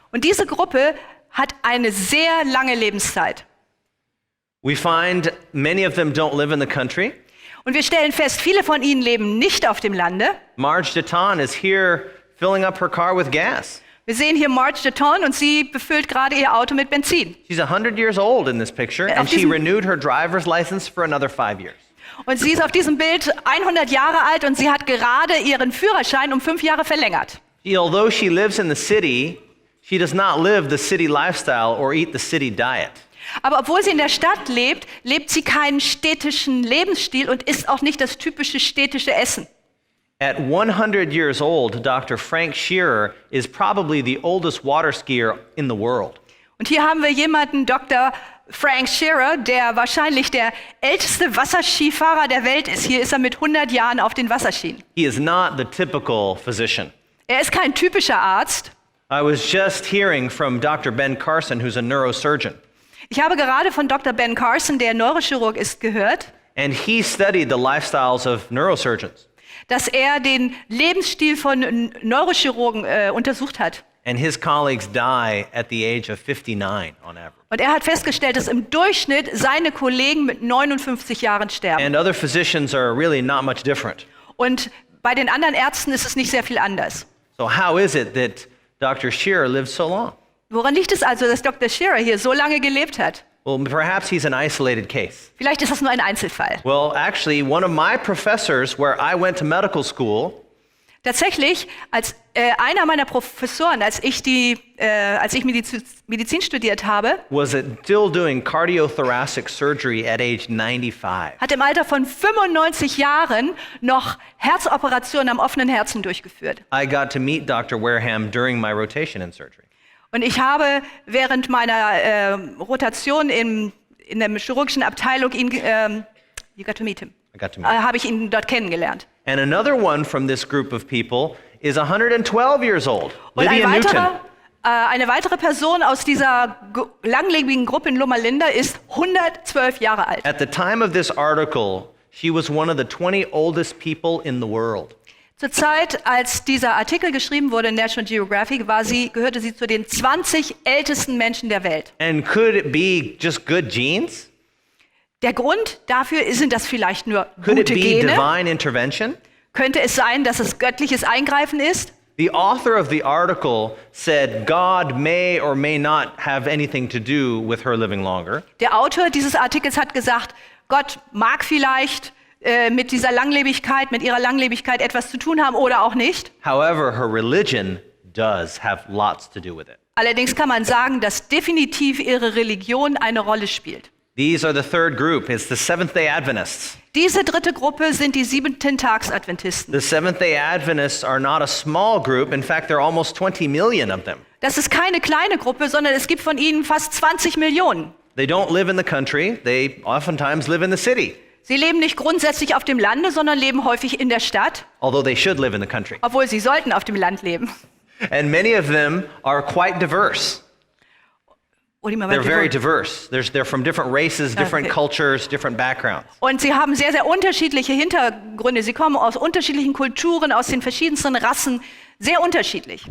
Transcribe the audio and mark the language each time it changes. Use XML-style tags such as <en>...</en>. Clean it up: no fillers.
<de>Und diese Gruppe hat eine sehr lange Lebenszeit.</de> <en>We find many of them don't live in the country.</en> <de>Und wir stellen fest, viele von ihnen leben nicht auf dem Lande.</de> <en>Marge Deton is here filling up her car with gas.</en> <de>Wir sehen hier Marge Deton und sie befüllt gerade ihr Auto mit Benzin.</de> <en>She's 100 years old in this picture, and she</en> <de>diesem-</de> <en>renewed her driver's license for another 5 years.</en> <de>Und sie ist auf diesem Bild 100 Jahre alt und sie hat gerade ihren Führerschein um 5 Jahre verlängert.</de> <en>Although she lives in the city, she does not live the city lifestyle or eat the city diet.</en> <de>Aber obwohl sie in der Stadt lebt, lebt sie keinen städtischen Lebensstil und isst auch nicht das typische städtische Essen.</de> <en>At 100 years old, Dr. Frank Shearer is probably the oldest water skier in the world.</en> <de>Und hier haben wir jemanden, Dr. Frank Shearer, der wahrscheinlich der älteste Wasserskifahrer der Welt ist. Hier ist er mit 100 Jahren auf den Wasserschienen.</de> <en>He is not the typical physician.</en> <de>Er ist kein typischer Arzt.</de> <en>I was just hearing from Dr. Ben Carson, who's a neurosurgeon,</en> <de>Ich habe gerade von Dr. Ben Carson, der Neurochirurg ist, gehört,</de> <en>and he studied the lifestyles of neurosurgeons.</en> <de>dass er den Lebensstil von Neurochirurgen untersucht hat.</de> <en>And his colleagues die at the age of 59 on average.</en> <de>Und er hat festgestellt, dass im Durchschnitt seine Kollegen mit 59 Jahren sterben.</de> <en>And other physicians are really not much different.</en> <de>Und bei den anderen Ärzten ist es nicht sehr viel anders.</de> <en>So how is it that Dr. Shearer lived so long?</en> <de>Woran liegt es also, dass Dr. Shearer hier so lange gelebt hat?</de> <en>Well, perhaps he's an isolated case.</en> <de>Vielleicht ist das nur ein Einzelfall.</de> <en>Well, actually, one of my professors where I went to medical school</en> <de>Tatsächlich, als einer meiner Professoren, als ich Medizin studiert habe,</de> <en>was still doing cardiothoracic surgery at age 95.</en> <de>hat im Alter von 95 Jahren noch Herzoperationen am offenen Herzen durchgeführt.</de> <en>I got to meet Dr. Wareham during my rotation in surgery.</en> <de>Und ich habe während meiner Rotation in der chirurgischen Abteilung</de> <en>you got to meet him. I got to meet him.</en> <de>Habe ich ihn dort kennengelernt.</de> <en>And another one from this group of people is 112 years old,</en> <de>Und</de> <en>Lydia Newton.</en> <de>eine weitere Person aus dieser langlebigen Gruppe in Loma Linda ist 112 Jahre alt.</de> <en>At the time of this article, she was one of the 20 oldest people in the world.</en> <de>Zur Zeit, als dieser Artikel geschrieben wurde in National Geographic, gehörte sie zu den 20 ältesten Menschen der Welt.</de> <en>And could it be just good genes?</en> <de>Der Grund dafür sind das vielleicht nur</de> <en>Could it</en> <de>gute</de> <en>be</en> <de>Gene?</de> <en>divine intervention?</en> <de>Könnte es sein, dass es göttliches Eingreifen ist?</de> <en>The author of the article said God may or may not have anything to do with her living longer.</en> <de>Der Autor dieses Artikels hat gesagt, Gott mag vielleicht mit dieser Langlebigkeit, mit ihrer Langlebigkeit etwas zu tun haben oder auch nicht.</de> <en>However, her religion does have lots to do with it.</en> <de>Allerdings kann man sagen, dass definitiv ihre Religion eine Rolle spielt.</de> <en>These are the third group. It's the Seventh-day Adventists.</en> <de>Diese dritte Gruppe sind die Siebenten-Tags-Adventisten.</de> <en>The Seventh-day Adventists are not a small group. In fact, there are almost 20 million of them. Das ist keine kleine Gruppe, sondern es gibt von ihnen fast 20 Millionen. They don't live in the country. They oftentimes live in the city, Sie leben nicht grundsätzlich auf dem Lande, sondern leben häufig in der Stadt, although they should live in the country. obwohl sie sollten auf dem Land leben. And many of them are quite diverse. They're very diverse. They're from different races, different Okay. cultures, different backgrounds.</en> <de>Und sie haben sehr, sehr unterschiedliche Hintergründe. Sie kommen aus unterschiedlichen Kulturen, aus den verschiedensten Rassen, sehr unterschiedlich.</de>